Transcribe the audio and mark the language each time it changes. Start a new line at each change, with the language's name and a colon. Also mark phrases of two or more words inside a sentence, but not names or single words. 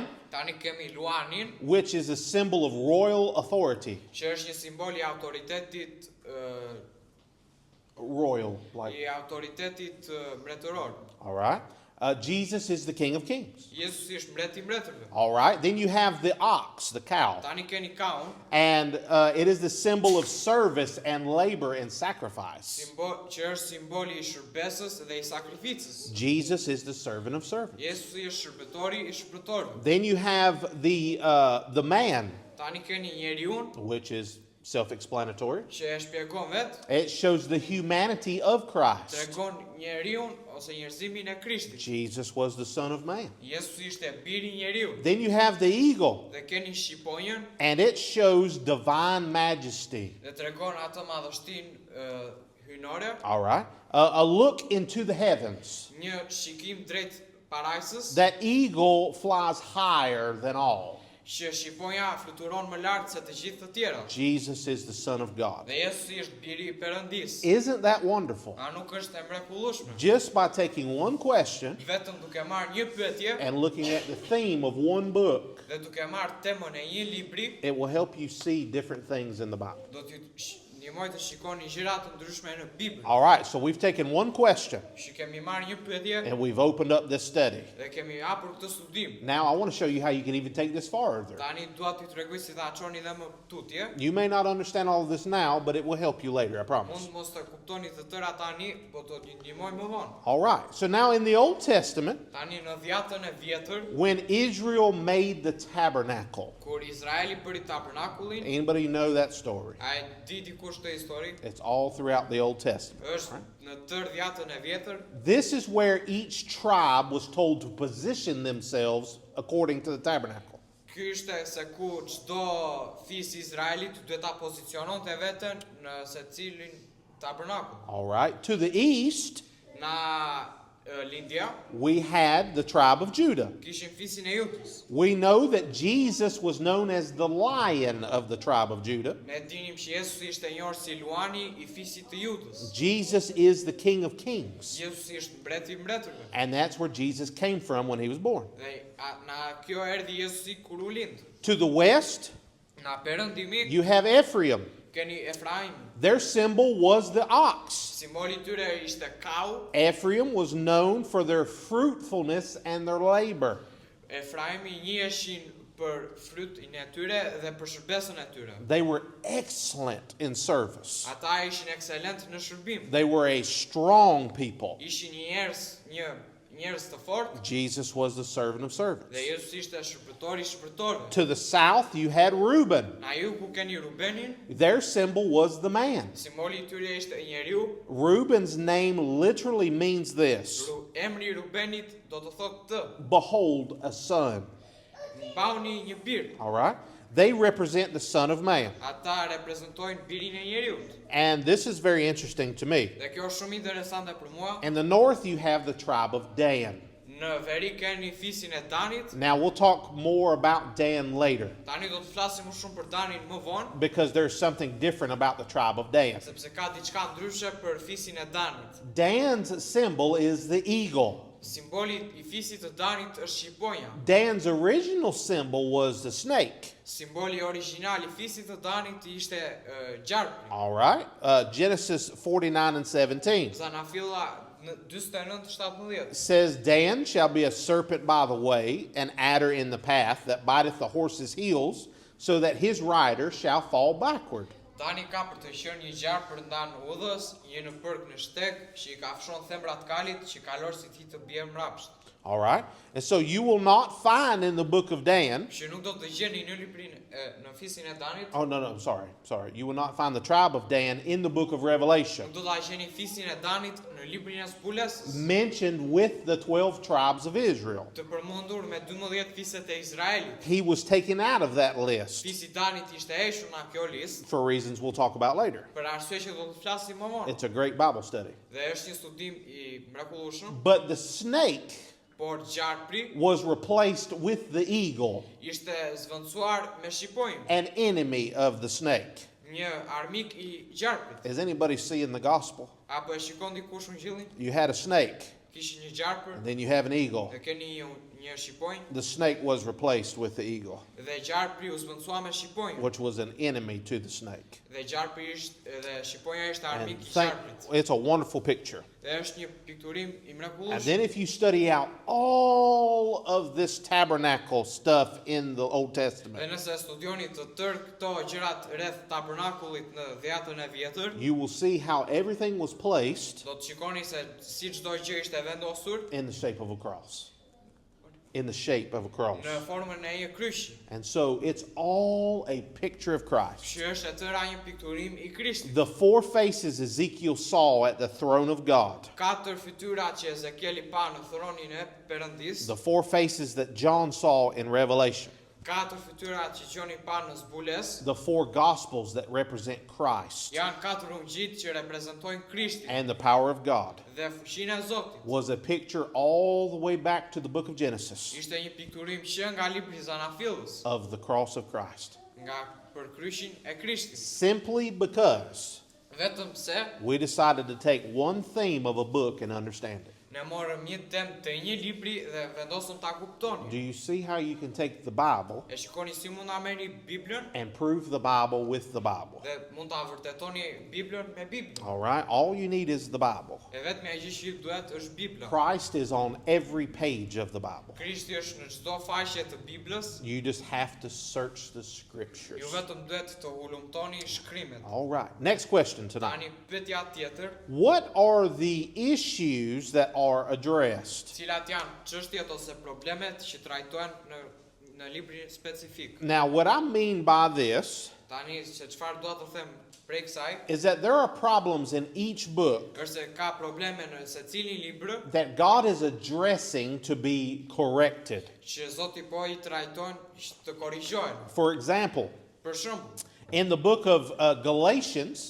Albanian: Tani kemi luanin,
English: which is a symbol of royal authority.
Albanian: që është një simbol I autoritetit
English: Royal, like,
Albanian: I autoritetit mbretëror.
English: all right. Jesus is the King of Kings.
Albanian: Jezusi është mbreti I mbretërve.
English: All right, then you have the ox, the cow.
Albanian: Tani keni kaun,
English: And it is the symbol of service and labor and sacrifice.
Albanian: që është simboli I shërbesës dhe I sakrificës.
English: Jesus is the servant of servants.
Albanian: Jezusi është shërbëtori I shërbëtorëve.
English: Then you have the man,
Albanian: Tani keni njeriun,
English: which is Self-explanatory.
Albanian: që e shpjegon vetë,
English: It shows the humanity of Christ.
Albanian: tregon njeriun ose njerëzimin e Krishtit.
English: Jesus was the Son of Man.
Albanian: Jezusi ishte biri i njeriut.
English: Then you have the eagle,
Albanian: Dhe keni shqiponjën
English: and it shows divine majesty.
Albanian: dhe tregon atë madhështinë hynore,
English: All right. A look into the heavens.
Albanian: një shikim drejt parajsës,
English: That eagle flies higher than all.
Albanian: që shqiponja fluturon më lart se të gjithë të tjerat.
English: Jesus is the Son of God.
Albanian: Dhe Jezusi është biri i Perëndisë.
English: Isn't that wonderful?
Albanian: A nuk është e mrekullueshme?
English: Just by taking one question
Albanian: Vetëm duke marrë një pyetje
English: and looking at the theme of one book,
Albanian: dhe duke marrë temën e një libri,
English: it will help you see different things in the Bible.
Albanian: do t'ju ndihmoj të shikoni gjëra të ndryshme në Bibël.
English: All right, so we've taken one question
Albanian: Që kemi marrë një pyetje
English: and we've opened up this study.
Albanian: dhe kemi hapur këtë studim.
English: Now I want to show you how you can even take this farther.
Albanian: Tani dua t'ju tregoj si ta çoni dhe më tutje.
English: You may not understand all of this now, but it will help you later, I promise.
Albanian: Mund mos të kuptoni të tëra tani, po do t'ju ndihmoj më vonë.
English: All right, so now in the Old Testament,
Albanian: Tani në Dhjatën e Vjetër,
English: when Israel made the tabernacle,
Albanian: kur Izraeli bëri tabernakullin,
English: anybody know that story?
Albanian: a e di dikush të histori?
English: It's all throughout the Old Testament.
Albanian: Është në tërë Dhjatën e Vjetër.
English: This is where each tribe was told to position themselves according to the tabernacle.
Albanian: Ky ishte se ku çdo fis i Izraelit duhet ta poziciononte veten në secilin tabernakull.
English: All right, to the east,
Albanian: Na lindja
English: we had the tribe of Judah.
Albanian: kishim fisin e Judës.
English: We know that Jesus was known as the Lion of the tribe of Judah.
Albanian: Ne dinim që Jezusi ishte njohur si luani i fisit të Judës.
English: Jesus is the King of Kings.
Albanian: Jezusi është mbreti i mbretërve.
English: And that's where Jesus came from when he was born.
Albanian: Dhe na kjo erdhi Jezusi kur u lind.
English: To the west,
Albanian: Na perëndimi
English: you have Ephraim.
Albanian: keni Efraim.
English: Their symbol was the ox.
Albanian: Simboli i tyre ishte kau.
English: Ephraim was known for their fruitfulness and their labor.
Albanian: Efraimi njiheshin për frytin e tyre dhe për shërbesën e tyre.
English: They were excellent in service.
Albanian: Ata ishin ekselent në shërbim.
English: They were a strong people.
Albanian: Ishin njerëz të fortë
English: Jesus was the servant of servants.
Albanian: dhe Jezusi ishte shpërtori i shpërtorëve.
English: To the south, you had Reuben.
Albanian: Na ju ku keni Rubenin,
English: Their symbol was the man.
Albanian: simboli i tyre ishte njeriu.
English: Reuben's name literally means this:
Albanian: Emri i Rubenit do të thotë të.
English: behold, a son.
Albanian: Mbani një bir.
English: All right? They represent the Son of Man.
Albanian: Ata reprezentojnë birin e njeriut.
English: And this is very interesting to me.
Albanian: Dhe kjo është shumë interesante për mua.
English: In the north, you have the tribe of Dan.
Albanian: Në veri keni fisin e Danit.
English: Now, we'll talk more about Dan later
Albanian: Tani do të flasim më shumë për Danin më vonë,
English: because there's something different about the tribe of Dan.
Albanian: sepse ka diçka ndryshe për fisin e Danit.
English: Dan's symbol is the eagle.
Albanian: Simboli i fisit të Danit është shqiponja.
English: Dan's original symbol was the snake.
Albanian: Simboli origjinal i fisit të Danit ishte gjarpi.
English: All right? Genesis 49 and 17
Albanian: Zanafilla në 49:17
English: says, Dan shall be a serpent by the way, an adder in the path that biteth the horse's heels, so that his rider shall fall backward.
Albanian: Dani ka për të qenë një gjarp për ndan udhës, një në përk në shteg, që I ka fshon thembrat kalit, që kalorësit I të bjerë mrapsht.
English: All right? And so you will not find in the book of Dan.
Albanian: Që nuk do të gjeni në librin në fisin e Danit,
English: Oh, no, no, sorry. You will not find the tribe of Dan in the book of Revelation
Albanian: nuk do ta gjeni fisin e Danit në librin e zbulesës,
English: mentioned with the 12 tribes of Israel.
Albanian: të përmendur me 12 fiset e Izraelit.
English: He was taken out of that list
Albanian: Fisi Danit ishte hequr nga kjo listë,
English: for reasons we'll talk about later.
Albanian: për arsye që do të flasim më vonë.
English: It's a great Bible study.
Albanian: Dhe është një studim I mrekullueshëm,
English: But the snake
Albanian: por gjarpri
English: was replaced with the eagle,
Albanian: ishte zvendësuar me shqiponjë,
English: an enemy of the snake.
Albanian: një armik I gjarprit.
English: Is anybody seeing the gospel?
Albanian: Apo e shikon dikush Ungjillin?
English: You had a snake,
Albanian: Kishin një gjarpër,
English: and then you have an eagle.
Albanian: dhe keni një shqiponjë,
English: The snake was replaced with the eagle,
Albanian: dhe gjarpri u zvendësua me shqiponjë.
English: which was an enemy to the snake.
Albanian: Dhe gjarpri dhe shqiponja ishte
English: And
Albanian: armik I gjarprit.
English: it's a wonderful picture.
Albanian: Dhe është një pikturim I
English: And
Albanian: mrekullueshëm.
English: then if you study out all of this tabernacle stuff in the Old
Albanian: Dhe
English: Testament,
Albanian: nëse studioni të tërë këto gjërat rreth tabernakullit në Dhjatën e Vjetër,
English: you will see how everything was placed
Albanian: do të shikoni se si çdo gjë ishte vendosur
English: in the shape of a cross. in the shape of a cross.
Albanian: në formën e një kryqi.
English: And so it's all a picture of Christ.
Albanian: Që është e tëra një pikturim i Krishtit.
English: The four faces Ezekiel saw at the throne of God,
Albanian: Katër fytyra që Ezekieli pa në thronin e Perëndis,
English: the four faces that John saw in Revelation,
Albanian: katër fytyra që Gjoni pa në zbules,
English: the four gospels that represent Christ
Albanian: janë katër ungjit që reprezentojnë Krishtin
English: and the power of God,
Albanian: dhe fuqinë e Zotit.
English: was a picture all the way back to the book of Genesis
Albanian: Ishte një pikturim që nga libri Zanafillës,
English: of the cross of Christ.
Albanian: nga për kryqin e Krishtit.
English: Simply because
Albanian: Vetëm pse
English: we decided to take one theme of a book and understand it.
Albanian: ne morëm një temë të një libri dhe vendosëm ta
English: Do
Albanian: kuptoni.
English: you see how you can take the Bible
Albanian: E shikoni si mund ta merrni Biblën
English: and prove the Bible with the Bible?
Albanian: dhe mund ta vërtetoni Biblën me Biblën.
English: All right? All you need is the Bible.
Albanian: E vetmja gjë që duhet është Bibla.
English: Christ is on every page of the Bible.
Albanian: Krishti është në çdo faqe të Biblës.
English: You just have to search the
Albanian: Ju
English: scriptures.
Albanian: vetëm duhet të hulumtoni shkrimet.
English: All right. Next question tonight.
Albanian: Tani pyetja tjetër,
English: What are the issues that are addressed?
Albanian: cilat janë çështjet ose problemet që trajtohen në librin specifik.
English: Now, what I mean by this
Albanian: Tani se çfarë dua të them prej kësaj,
English: is that there are problems in each book
Albanian: është se ka probleme në secilin libër
English: that God is addressing to be corrected.
Albanian: që Zoti po i trajton të korrigjohen.
English: For example,
Albanian: Për shembull,
English: in the book of Galatians,